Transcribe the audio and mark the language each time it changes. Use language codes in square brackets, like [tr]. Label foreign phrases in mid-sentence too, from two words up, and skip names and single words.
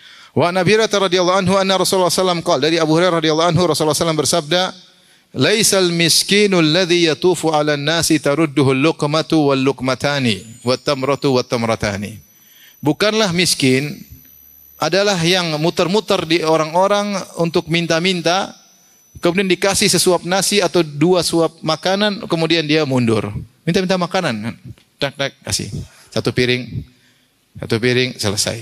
[ar] ونبي رضي الله عنه أن رسول الله صلى الله عليه وسلم dari أبو هريرة رضي الله عنه رسول الله صلى الله bersabda, "ليس المسكين الذي يطوف على الناس ترده اللقمة واللقمتان والتمرة والتمرتان." [id] Bukanlah miskin adalah yang muter-muter di orang-orang untuk minta-minta, kemudian dikasih sesuap nasi atau dua suap makanan, kemudian dia mundur. Minta-minta makanan, tak kasih. Satu piring selesai.